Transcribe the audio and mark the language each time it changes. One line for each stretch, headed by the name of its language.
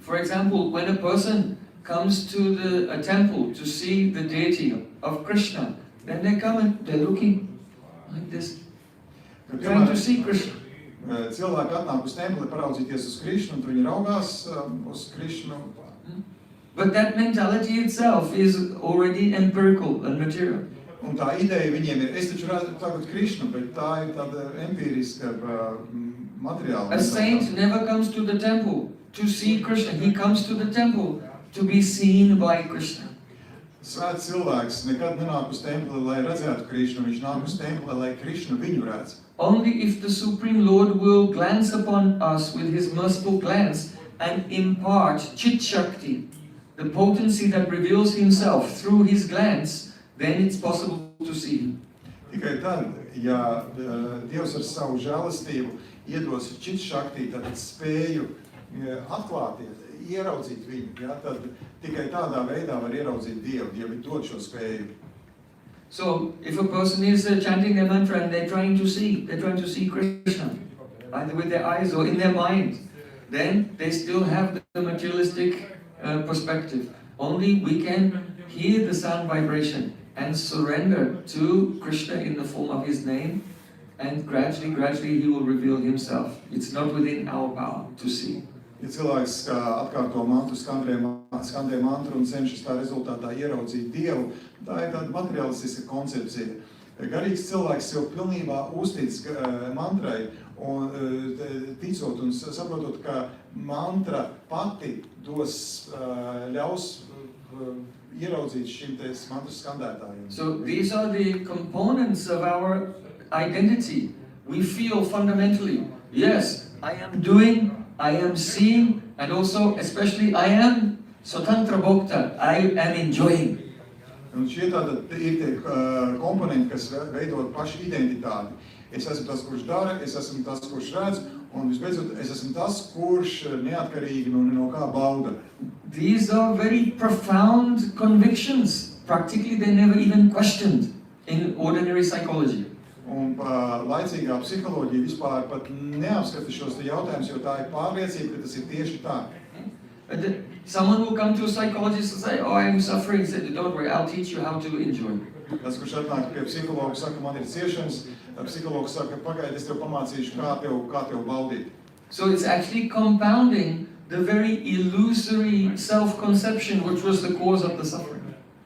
English: For example, when a person comes to a temple to see the deity of Krishna, then they come and they're looking like this, trying to see Krishna.
Latvian: Cilvēki atnāk uz templi paraudzīties uz Krišnu, un viņi raugās uz Krišnu.
English: But that mentality itself is already empirical and material.
Latvian: Un tā ideja viņiem ir, es taču redzu tagad Krišnu, bet tā ir tāda empiriska materiāla.
English: A saint never comes to the temple to see Krishna. He comes to the temple to be seen by Krishna.
Latvian: Svēts cilvēks nekad nenāk uz templi, lai redzētu Krišnu, viņš nāk uz templi, lai Krišnu viņu redz.
English: Only if the Supreme Lord will glance upon us with his merciful glance and impart chit shakti, the potency that reveals himself through his glance, then it's possible to see him.
Latvian: Tikai tad, ja Dievs ar savu žēlastību iedos čit šaktī, tad spēju atklāties, ieraudzīt viņu, ja, tad tikai tādā veidā var ieraudzīt Dievu, Dievi dod šo spēju.
English: So, if a person is chanting their mantra and they're trying to see Krishna, either with their eyes or in their mind, then they still have the materialistic perspective. Only we can hear the sound vibration and surrender to Krishna in the form of his name, and gradually he will reveal himself. It's not within our power to see.
Latvian: Ja cilvēks atkārto mantru, skandē mantru un cenšas tā rezultātā ieraudzīt Dievu, tā ir tāda materialistiska koncepcija. Garīgs cilvēks jau pilnībā uztic mantrai, un ticot un saprotot, ka mantra pati ļaus ieraudzīt šim mantras skandētājiem.
English: So these are the components of our identity. We feel fundamentally, yes, I am seeing, and also, especially, I am Swatantra Bhakta, I am enjoying.
Latvian: Un šie tāda ir tie komponenti, kas veidot pašu identitāti. Es esmu tas, kurš dara, es esmu tas, kurš redz, un visbeidzot, es esmu tas, kurš neatkarīgi no kā bauda.
English: These are very profound convictions. Practically, they're never even questioned in ordinary psychology.
Latvian: Un laicīgā psiholoģija vispār pat neapskata šos jautājumus, jo tā ir pārliecība, ka tas ir tieši tā.
English: Someone will come to a psychologist and say, oh, I'm suffering. He said, don't worry, I'll teach you how to enjoy.
Latvian: Tas, kurš atnāk pie psihologa, saka, man ir ciešanas, psihologs saka, pagaidi, es tev pamācīšu, kā tev baudīt.
English: So it's actually compounding the very illusory self-conception which was the cause of the suffering.